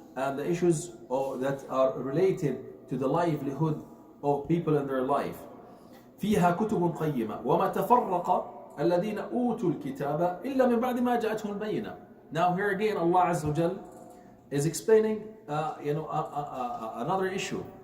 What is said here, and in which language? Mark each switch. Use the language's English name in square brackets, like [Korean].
[English] and the issues that are related to the livelihood of people in their life. [Arabic] فيها كتب قيمة وما تفرق الذين أوتوا الكتاب إلا من بعد ما جاءتهم البينة. [English] Now here again Allah Azza wa Jal is explaining another issue.